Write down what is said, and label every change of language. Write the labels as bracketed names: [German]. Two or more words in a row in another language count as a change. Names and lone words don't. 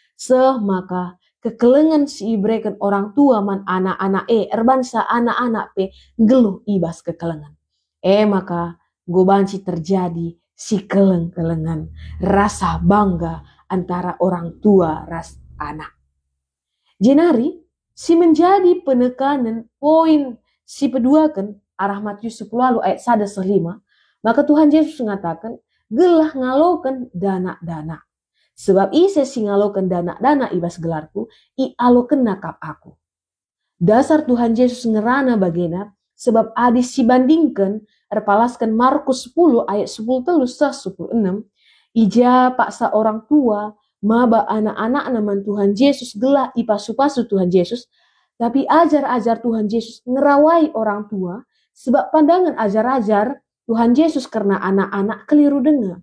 [Batak Karo] Maka kekelengan si ibreken [Indonesian] orang tua [Batak Karo] man anak-anak erbangsa anak-anak pe geluh ibas kekelengan. Maka gobanci terjadi si keleng-kelengan, [Indonesian] rasa bangga antara orang tua [Batak Karo] ras anak. Jenari si [Indonesian] menjadi penekanan [Batak Karo] poin si peduakan arah Matius 10 ayat 1-5, maka [Indonesian] Tuhan Yesus mengatakan [Batak Karo] gelah ngalokan dana-dana. Sebab ise si ngalokan dana-dana ibas gelarku, i alokan nakap aku. Dasar Tuhan Yesus ngerana bagena, sebab adis si bandingkan, erpalaskan Markus 10 ayat 10-16, ija paksa [Indonesian] orang tua, [Batak Karo] maba anak-anak naman Tuhan Yesus gelah ipasu-pasu Tuhan Yesus, tapi ajar-ajar Tuhan Yesus ngerawai [Indonesian] orang tua, [Batak Karo] sebab pandangan ajar-ajar Tuhan Yesus karena anak-anak [Indonesian] keliru dengar.